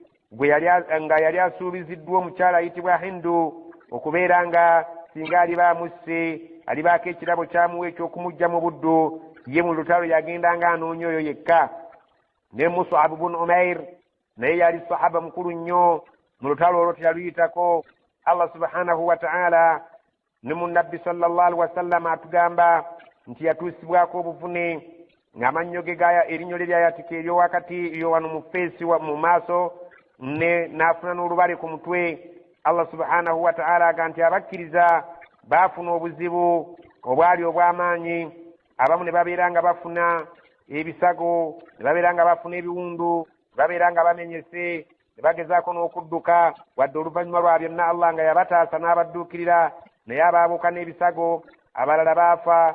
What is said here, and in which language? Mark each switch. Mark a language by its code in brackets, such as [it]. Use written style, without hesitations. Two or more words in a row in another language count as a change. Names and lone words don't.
[lg] nga yali asuubiziddwa omukyala ayitibwa Hindu okubeera nga singa aliba amusse alibaako ekirabo kyamuwa ekyokumujja mu buddu ye mu lutalo yagendanga anoonya oyo yekka. ne Mus'ab ibn Umair naye yali sahaba mukulu nnyo mu lutalo olwo teyaluyitako. Allah [ar] سبحانه وتعالى [lg] ne mu nabbi [ar] صلى الله عليه وسلم [lg] atugamba nti yatuusibwako obuvune ng'amannyo ge erinnya lye lyayatika eryowakati eryo wano mu feesi mu maaso n'afuna n'olubale ku mutwe. Allah [ar] سبحانه وتعالى [lg] aga nti abakkiriza baafuna obuzibu obwali obw'amaanyi abamu ne babeera nga bafuna ebisago ne babeera nga bafuna ebiwundu ne babeera nga bamenyese ne bagezaako n'okudduka wadde oluvannyuma lwa byonna Allah nga yabataasa n'abadduukirira naye abaabuuka n'ebisago abalala baafa.